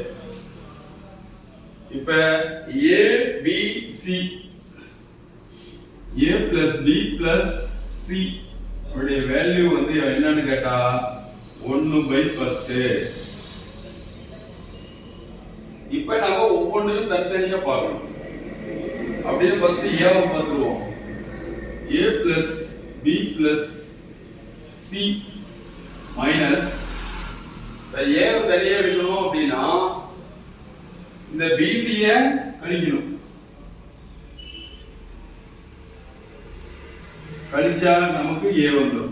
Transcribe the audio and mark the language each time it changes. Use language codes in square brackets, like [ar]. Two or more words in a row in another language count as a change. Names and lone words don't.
[ta] இப்ப [en] ABC A plus B plus C [ta] உடைய வேல்யூ வந்து என்னன்னு கேட்டா 1/10. இப்ப நாம ஒவ்வொன்றையும் தனித்தனியா பார்க்கணும். அப்படியே ஃபர்ஸ்ட் A வை பார்த்துருவோம். [en] A plus B plus C minus A [ta] வை தனியா எடுக்கணும் அப்படின்னா இந்த BC ய கழிக்கணும். கழிச்சா நமக்கு A வந்துடும்.